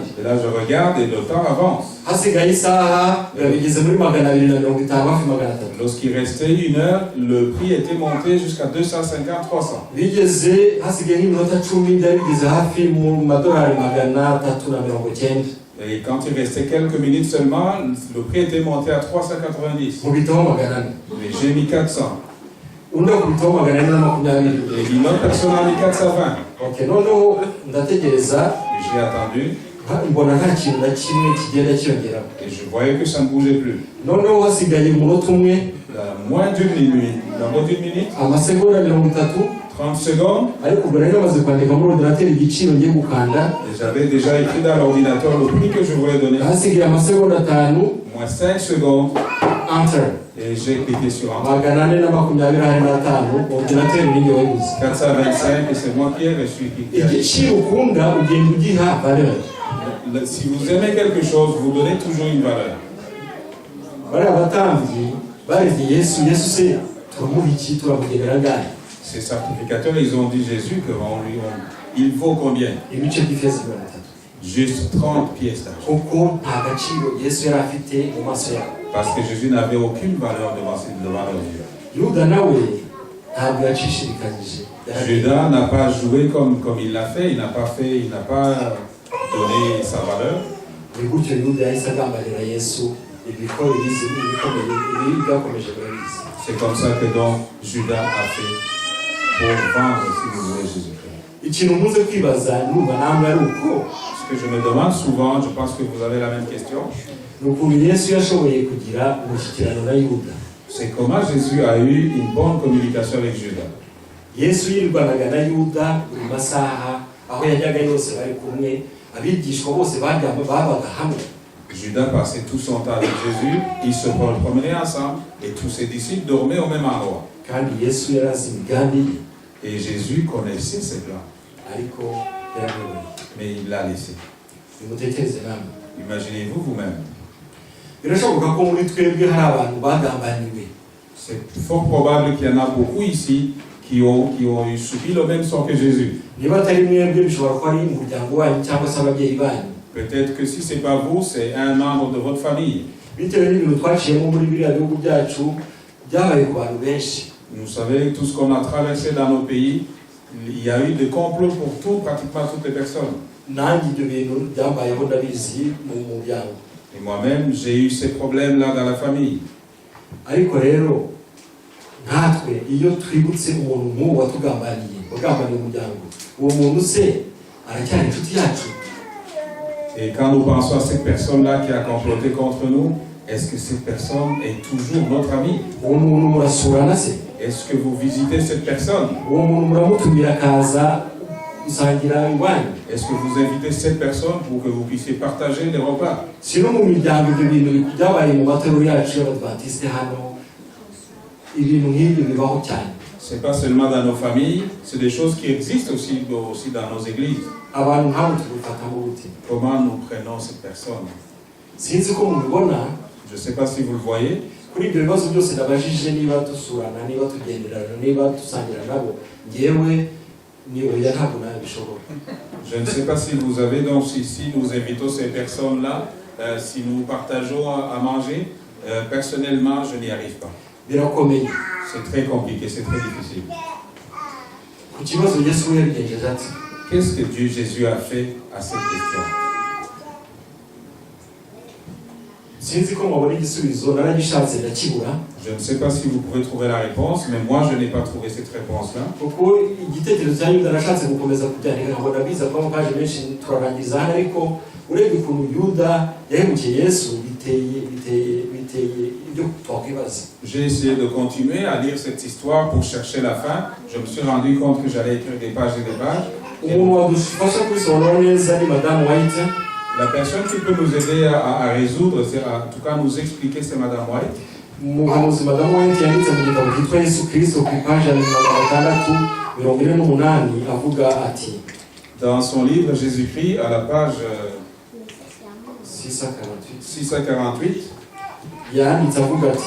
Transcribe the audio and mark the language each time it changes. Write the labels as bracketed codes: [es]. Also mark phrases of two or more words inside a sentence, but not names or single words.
[fr] Et là je regarde et le temps avance. [rw] Hasigaye isaha bigeze muri 250 hafi 300. [fr] Lorsqu'il restait 1 heure, le prix était monté jusqu'à 250, 300. [rw] Bigeze hasigaye nk'iminota 10 byari bigeze hafi mu madolari 390. [fr] Et quand il restait quelques minutes seulement, le prix était monté à 390. [rw] Mubitaho 400. [fr] Mais j'ai mis 400. [rw] Undi akubitaho 420. [fr] Et une autre personne a mis 420. [rw] Okay, noneho ndategereza. [fr] Et j'ai attendu. [rw] Mbona nta kintu na kimwe kigenda cyongera. [fr] Et je voyais que ça ne bougeait plus. [rw] Noneho hasigaye umunota umwe. [fr] Moins d'une minute. Dans d'une minute. [rw] Amasegonda 30. [fr] 30 secondes. [rw] Ariko ubwo nari namaze kwandika muri ordinateur igiciro ngiye gukanda. [fr] Et j'avais déjà écrit dans l'ordinateur le prix que je voulais donner. [rw] Hasigaye amasegonda 5. [fr] Moins 5 secondes. Enter. Et j'ai cliqué sur Enter. [rw] 425 ordinateur ni yoyibuze. [fr] 425 et c'est moi qui ai reçu. [rw] Igiciro ukunda ugenda ugiha valeur. [fr] Si vous aimez quelque chose, vous donnez toujours une valeur. [rw] Bari abatambyi bari Yesu se turumubiki turamugenera ngani. [fr] Ces sacrificateurs, ils ont dit Jésus il vaut combien? [rw] Ibice by'ifeza 30. [fr] Juste 30 pièces d'argent. [rw] Kuko nta gaciro Yesu yari afite mu maso yabo. [fr] Parce que Jésus n'avait aucune valeur devant leurs yeux. [rw] Yuda nawe ntabwo yacishirikanyije. [fr] Judas n'a pas joué comme il l'a fait, il n'a pas donné sa valeur. [rw] Gutyo Yuda yahise agambanira Yesu ibikomeye byakomeje barabizi. [fr] C'est comme ça que donc Judas a fait pour vendre, si vous voulez, Jésus-Christ. [rw] Ikintu muze kwibaza numva namwe ari uko. [fr] Ce que je me demande souvent, je pense que vous avez la même question. [rw] Yesu yashoboye kugira umushyikirano na Yuda. [fr] C'est comment Jésus a eu une bonne communication avec Judas. [rw] Yesu yirwanaga na Yuda buri masaha aho yajyaga yose bari kumwe abigishwa bose babaga hamwe. [fr] Judas passait tout son temps avec Jésus, ils se promenaient ensemble et tous ses disciples dormaient au même endroit. [rw] Kandi Yesu yarazi imigambi ye. [fr] Et Jésus connaissait ses plans. [rw] Ariko yaramubonye. [fr] Mais il l'a laissé. [rw] Nimutekereze namwe. [fr] Imaginez-vous vous-même. [rw] Birashoboka ko muri twebwe hari abantu bagambaniwe. [fr] C'est fort probable qu'il y en a beaucoup ici qui ont subi le même sort que Jésus. [rw] Niba atari mwebwe bishobora kuba ari umuryango wanyu cyangwa se ababyeyi banyu. [fr] Peut-être que si ce n'est pas vous, c'est un membre de votre famille. [rw] Bitewe n'ibintu twaciyemo muri biriya bihugu byacu byabaye ku bantu benshi. [fr] Vous savez, tout ce qu'on a traversé dans nos pays, il y a eu des complots pour pratiquement toutes les personnes. [rw] Nanjye ibyo bintu byambayeho ndabizi mu muryango. [fr] Et moi-même, j'ai eu ces problèmes-là dans la famille. [rw] Ariko rero natwe iyo twibutse umuntu nk'uwo watugambaniye wagambaniye umuryango uwo muntu se aracyari inshuti yacu. [fr] Et quand nous pensons à cette personne-là qui a comploté contre nous, est-ce que cette personne est toujours notre ami? [rw] Uwo muntu murasurana se? [fr] Est-ce que vous visitez cette personne? [rw] Uwo muntu muramutumira akaza gusangira iwanyu? [fr] Est-ce que vous invitez cette personne pour que vous puissiez partager les repas? [rw] Sino mu miryango ibyo bintu byabaye mu matorero yacu y'Abadventiste hano ibintu nk'ibyo bibaho cyane. [fr] C'est pas seulement dans nos familles, c'est des choses qui existent aussi dans nos églises. [rw] Abantu nk'abo tubifata mu buti. [fr] Comment nous prenons cette personne? [rw] Sinzi ko mubibona. [fr] Je ne sais pas si vous le voyez. [rw] Kuri ibyo bibazo byose nabajije niba dusurana niba tugenderana niba dusangira nabo ngewe ni oya ntabwo nabishobora. [fr] Je ne sais pas si vous avez donc ici nous invitons ces personnes-là si nous partageons à manger, personnellement, je n'y arrive pas. [rw] birakomeye. [fr] C'est très compliqué, c'est très difficile. [rw] Ku kibazo Yesu yabigenjeje ati [fr] Qu'est-ce que Jésus a fait à cette question? [rw] sinzi ko mwabona igisubizo naragishatse ndakibura [fr] Je ne sais pas si vous pouvez trouver la réponse, mais moi je n'ai pas trouvé cette réponse-là. [rw] kuko igitekerezo cya Yuda nashatse gukomeza kubyandika ngo ndabiza ko amapaje menshi turarangiza hano, ariko urebye ukuntu Yuda yahemukiye Yesu biteye ibyo twakwibaza. [fr] J'ai essayé de continuer à lire cette histoire pour chercher la fin. Je me suis rendu compte que j'allais écrire des pages et des pages. [rw] Umuntu wadufasha kubisobanura neza ni Madame White. [fr] La personne qui peut nous aider à résoudre, c'est en tout cas nous expliquer, c'est Madame White. [rw] Umuhanuzi Madame White yanditse mu gitabo cyitwa Yesu Kristo ku ipaji ya 648 avuga ati, [fr] Dans son livre Jésus-Christ, à la page 648, [rw] yanditse avuga ati,